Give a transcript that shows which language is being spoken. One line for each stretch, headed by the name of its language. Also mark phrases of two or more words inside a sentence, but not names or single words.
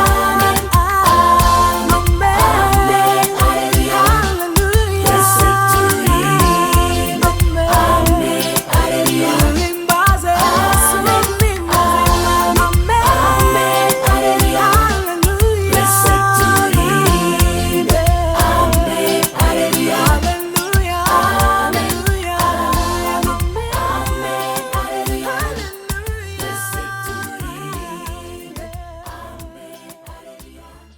Kinyarwanda: Amen, amen, amen, Alleluia. Twese turirimbe. Amen, haleluya. Amen, amen. Amen, haleluya.
English: Blessed to Amen. Amen. Hallelujah. Amen. Hallelujah. Amen. Hallelujah. Amen. Hallelujah. Blessed to Amen. Amen. Hallelujah.